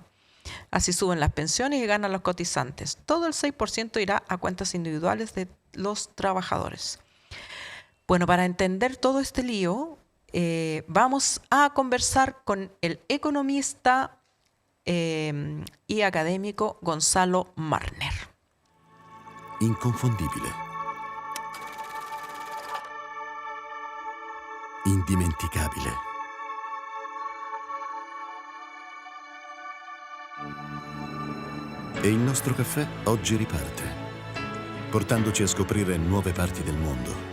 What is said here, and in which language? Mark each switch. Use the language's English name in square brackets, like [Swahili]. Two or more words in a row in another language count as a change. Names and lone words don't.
[Spanish] Así suben las pensiones y ganan los cotizantes. Todo el 6% irá a cuentas individuales de los trabajadores. Bueno, para entender todo este lío, vamos a conversar con el economista y académico Gonzalo Marner. [Italian] Inconfondibile. Indimenticabile. E il nostro caffè oggi riparte, portandoci a scoprire nuove parti del mondo.